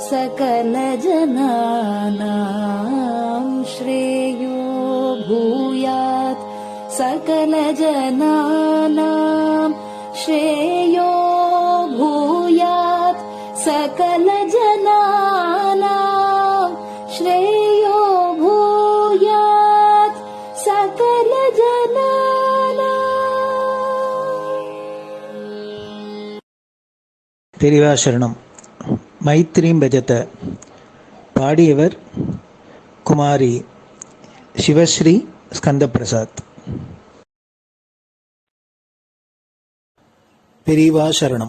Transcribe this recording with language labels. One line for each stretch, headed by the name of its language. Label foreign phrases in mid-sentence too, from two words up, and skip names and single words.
Sanskrit: सकलजनानां, श्रेयो भूयात् सकलजनानां, श्रेयो भूयात् सकलजनानां, श्रेयो भूयात् सकलजनानां।
Tamil: பெரிவாசரணம்.
Sanskrit: मैत्रीं भजत.
Tamil: பாடியவர் குமாரி சிவஸ்ரீ ஸ்கந்தபிரசாத். பெரியவா சரணம்.